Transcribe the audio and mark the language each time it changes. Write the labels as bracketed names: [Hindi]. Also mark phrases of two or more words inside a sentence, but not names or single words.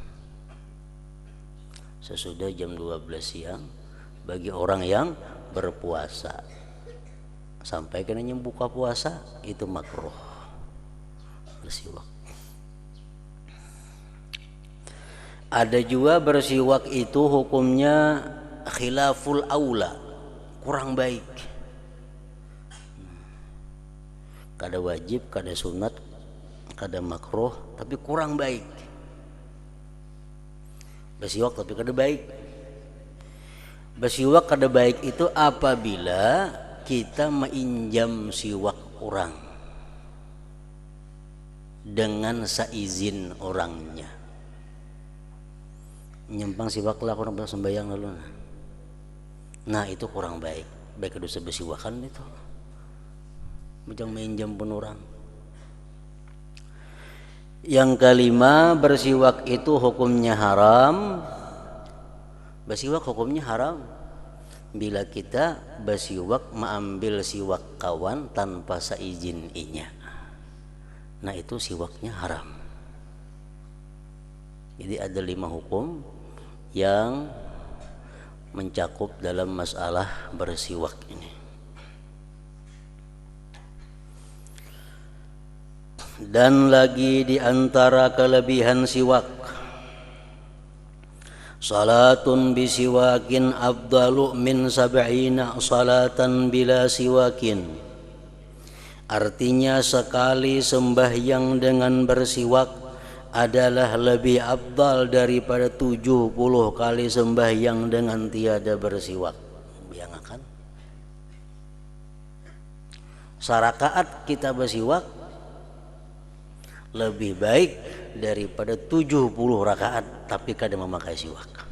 [Banjar] Sesudah jam 12 siang bagi orang yang berpuasa sampai kena buka puasa, itu makruh bersiwak. [Indonesian] Ada juga bersiwak itu hukumnya khilaful aula, kurang baik. [Banjar] Kada wajib, kada sunat, kada makruh, tapi kurang baik. Bersiwak tapi kada baik. Bersiwak kada baik itu apabila kita menginjam siwak orang dengan seizin orangnya. Nyempang siwak lah orang sembahyang lalu. Nah itu kurang baik. Baik dosa bersiwakan itu. Macam menginjam pun orang. [Indonesian] Yang kelima, bersiwak itu hukumnya haram. [Banjar] Bersiwak hukumnya haram bila kita bersiwak mengambil siwak kawan tanpa seizin inya. Nah itu siwaknya haram. [Indonesian] Jadi ada 5 hukum yang mencakup dalam masalah bersiwak ini. Dan lagi di antara kelebihan siwak, [Arabic] صلاة بسواك أفضل من سبعين صلاة بلا سواك. [Indonesian] Artinya sekali sembahyang dengan bersiwak adalah lebih afdal daripada 70 kali sembahyang dengan tiada bersiwak. [Banjar] Bayangkan, sarakaat kita bersiwak lebih baik daripada 70 rakaat tapi kada memakai siwak.